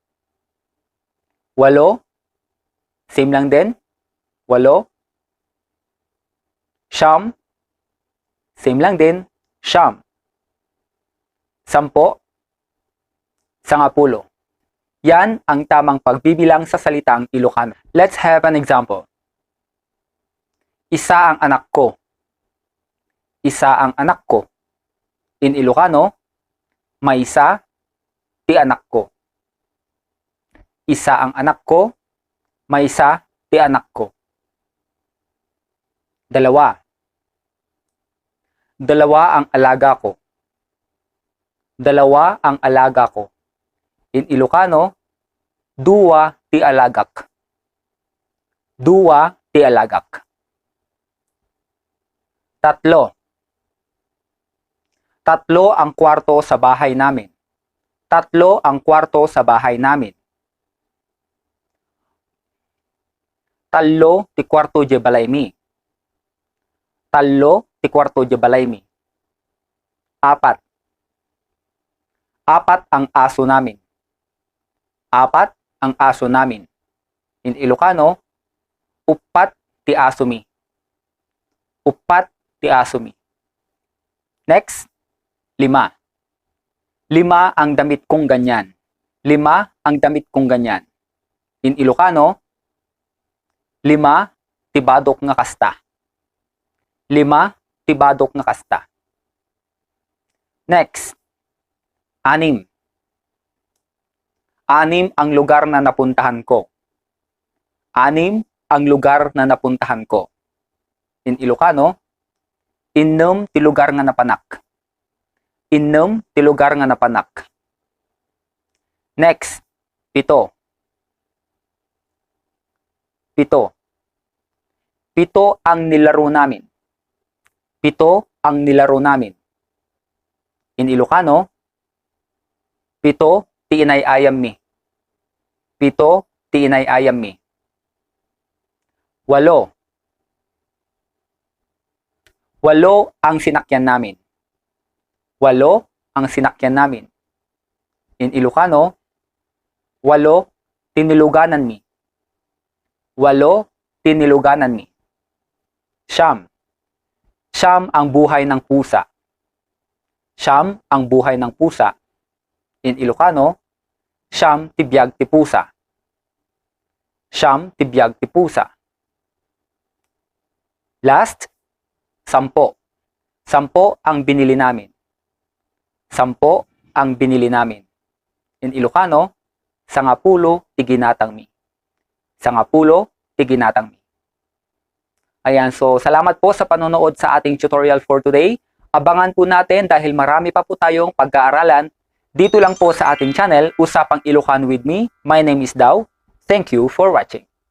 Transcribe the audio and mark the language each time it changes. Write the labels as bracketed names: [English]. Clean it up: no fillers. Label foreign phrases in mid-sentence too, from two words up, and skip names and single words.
[Filipino] Walo, same lang din, walo. Siyam, same lang din, siyam. Sampo, sangapulo. Yan ang tamang pagbibilang sa salitang Ilocano. [English] Let's have an example. [Filipino] Isa ang anak ko. Isa ang anak ko. [English] In Ilocano, [Iloko] maysa ti anak ko. [Filipino] Isa ang anak ko, [Iloko] maysa ti anak ko. [Filipino] Dalawa. Dalawa ang alaga ko. Dalawa ang alaga ko. [English] In Ilocano, [Iloko] dua ti alagak. Dua ti alagak. [Filipino] Tatlo. Tatlo ang kwarto sa bahay namin. Tatlo ang kwarto sa bahay namin. [Iloko] Tallo ti kwarto je balaymi. Tallo ti kwarto je balaymi. [Filipino] Apat. Apat ang aso namin. Apat ang aso namin. [English] In Ilocano, [Iloko] upat ti aso mi. Upat ti aso mi. Next, lima. [Filipino] Lima ang damit kong ganyan. Lima ang damit kong ganyan. [English] In Ilocano, [Iloko] lima tibadok nga kasta. Lima tibadok nga kasta. [Filipino] Next, anim. Anim ang lugar na napuntahan ko. Anim ang lugar na napuntahan ko. [English] In Ilocano, [Iloko] innem ti lugar nga napanak. Innem ti lugar nga napanak. [Filipino] Next, pito. Pito. Pito ang nilaro namin. Pito ang nilaro namin. [English] In Ilocano, [Iloko] pito ti inay-ayam mi. Pito ti inay-ayam mi. Walo. [Filipino] Walo ang sinakyan namin. Walo ang sinakyan namin. [English] In Ilocano, [Iloko] walo tiniluganan mi. Walo tiniluganan mi. [Filipino] Siyam. Siyam ang buhay ng pusa. Siyam ang buhay ng pusa. [English] In Ilocano, [Iloko] Siyam ti biag ti pusa. Siyam ti biag ti pusa. [English] Last, 10. [Filipino] 10 ang binili namin. 10 ang binili namin. [English] In Ilocano, [Iloko] 10 ti ginatang mi. 10 ti ginatang mi. [Filipino] Ayan, so salamat po sa panonood sa ating [English] tutorial for today. [Filipino] Abangan po natin dahil marami pa po tayong pag-aaralan dito lang po sa ating channel, Usapang Ilocano with me. [English] My name is Dao. Thank you for watching.